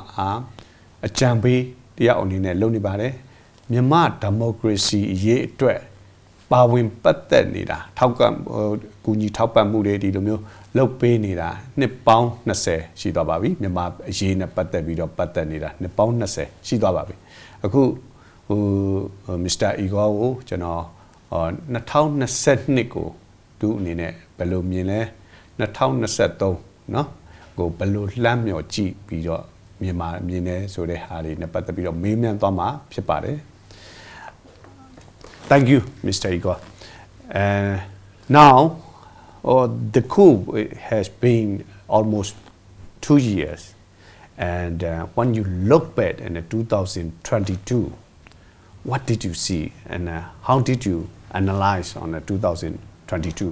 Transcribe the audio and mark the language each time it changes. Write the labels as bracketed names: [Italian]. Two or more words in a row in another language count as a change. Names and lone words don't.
[Burmese] အကြံပေးတရားအနေနဲ့လုပ်နေပါတယ်မြန်မာဒီမိုကရေစီရေးအတွက်ပါဝင်ပတ်သက်နေတာထောက်ကကူညီထောက်ပံ့မှုတွေဒီလိုမျိုးလုပ်ပေးနေတာနှစ်ပေါင်း20ရှိသွားပါပြီမြန်မာအရေးနဲ့ပတ်သက်ပြီးတော့ပတ်သက်နေတာနှစ်ပေါင်း20ရှိသွားပါပြီအခုMr. Igor ကိုကျွန်တော်2022ကိုသူအနေနဲ့ဘယ်လိုမြင်လဲ2023เนาะကိုဘယ်လိုလှမ်းမြော်ကြည့်ပြီးတော့မြန်မာမြင်နေဆိုတဲ့ဟာတွေနဲ့ပတ်သက်ပြီးတော့မေးမြန်းသွားမှာဖြစ်ပါတယ် [English] Thank you, Mr. Igor. Now, the coup has been almost 2 years, and when you look back in 2022, what did you see, and how did you analyze on 2022?